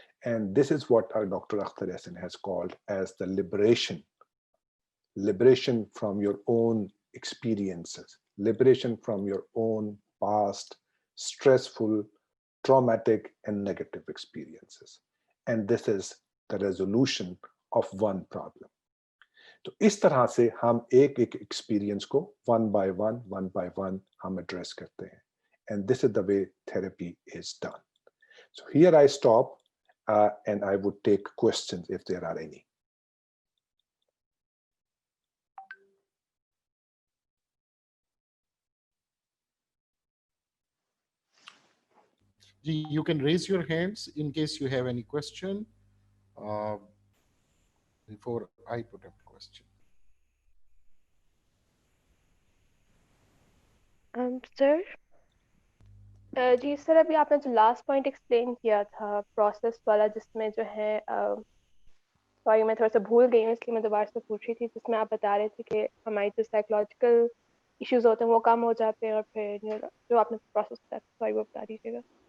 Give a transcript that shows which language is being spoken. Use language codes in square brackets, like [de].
[en] And this is what doctor Akhtar Yasin has called as the liberation from your own experiences, liberation from your own past stressful, traumatic and negative experiences, and this is the resolution of one problem. [hi] तो इस तरह से हम एक एक experience को [en] one by one [hi] हम address करते हैं, [en] and this is the way therapy is done. So here I stop and I would take questions if there are any. You can raise your hands in case you have any question before I put up a question. [hi] Sir, ji sir, अभी आपने जो last point explain किया था process वाला, जिसमें जो है sorry मैं थोड़ा सा भूल गई हूँ इसलिए मैं दोबारा से पूछ रही थी, जिसमें आप बता रहे थे कि हमारी जो साइकोलॉजिकल इश्यूज होते हैं वो कम हो जाते हैं और फिर जो आपने प्रोसेस बताया, सॉरी वो बता दीजिएगा।